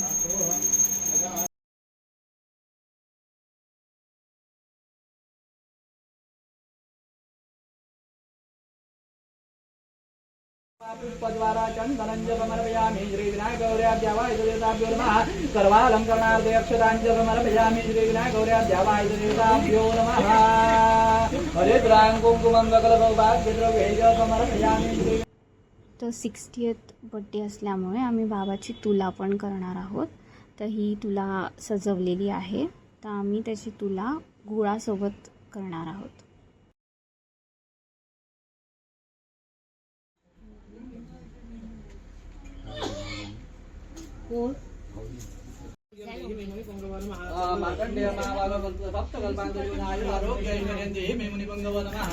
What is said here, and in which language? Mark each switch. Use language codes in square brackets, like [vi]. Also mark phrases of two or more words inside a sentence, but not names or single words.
[sa] पुष्पद्वारा चन्दनं च समर्पयामि. श्री विनायक गौर्याद्यावाय देवताभ्यो नमः. सर्वालङ्करणार्थे अक्षतां च समर्पयामि. श्री विनायक गौर्याद्यावाय देवताभ्यो नमः. हरिद्रां कुङ्कुमं सकलसौभाग्यद्रव्यैः च समर्पयामि. [mr] तर 60th बर्थडे असल्यामुळे आम्ही बाबाची तुला पण करणार आहोत. तर ही तुला सजवलेली आहे. तर आम्ही त्याची तुला गुळासोबत करणार आहोत. [sa] मार्कण्डेय महाभाग सप्तकल्पान्तर्युनाय आरोग्यैश्वर्यन्ते मे मुनिपुङ्गव नमः.